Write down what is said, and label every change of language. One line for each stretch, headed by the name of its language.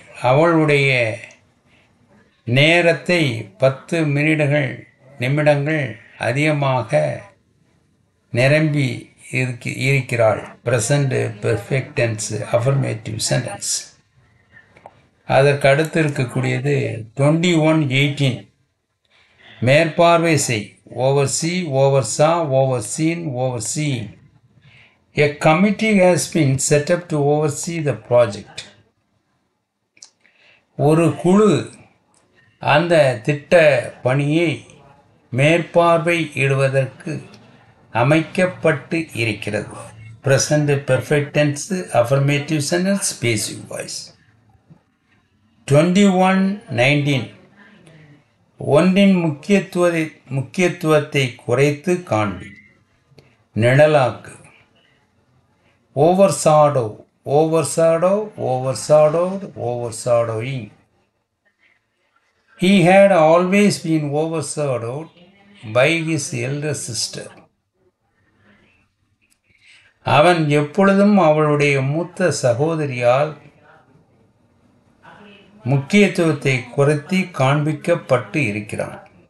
Tamil: அவளுடைய நேரத்தை 10 நிமிடங்கள் அதிகமாக நிரம்பி இருக்கிறாள்.
English: Present perfect tense affirmative sentence.
Tamil: அதற்கு அடுத்து இருக்கக்கூடியது 21:18 மேற்பார்வை செய்.
English: oversee, oversaw, overseen, overseeing. A committee has been set up to oversee the project.
Tamil: ஒரு குழு அந்த திட்ட பணியை மேற்பார்வையிடுவதற்கு அமைக்கப்பட்டு இருக்கிறது.
English: Present perfect tense affirmative sentence passive voice.
Tamil: 21:19 ஒன்றின் முக்கியத்துவத்தை குறைத்து காண்பி. நிழலாக்கு.
English: overshadow, overshadow, overshadowed, overshadowing. He had always been overshadowed by his elder sister.
Tamil: அவன் எப்பொழுதும் அவளுடைய மூத்த சகோதரியால் முக்கியத்துவத்தை குறைத்து காண்பிக்கப்பட்டு இருக்கிறான்.